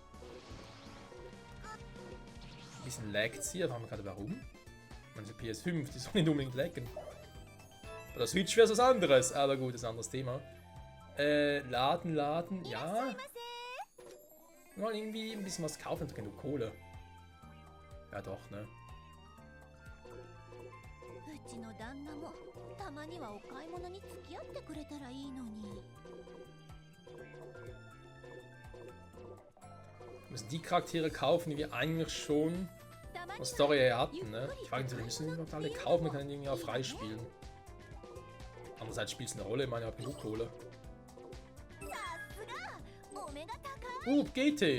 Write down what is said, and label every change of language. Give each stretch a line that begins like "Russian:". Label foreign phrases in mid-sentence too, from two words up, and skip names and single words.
German: Ein bisschen laggt es hier, fragen wir gerade warum. Manche PS5, die soll nicht unbedingt laggen. Bei der Switch wäre es was anderes, aber gut, das ist ein anderes Thema. Laden, ja. Mal irgendwie ein bisschen was kaufen, dann genug Kohle. Ja doch, ne?
Japanese: うちの旦那もたまにはお買い物に付き合ってくれたらいいのに。
German: Wir müssen die Charaktere kaufen, die wir eigentlich schon von der Story her hatten, ne? Ich frage mich, wir müssen die überhaupt alle kaufen, wir können die irgendwie auch freispielen. Andererseits spielt es eine Rolle, ich meine, ich habe genug Kohle. GT!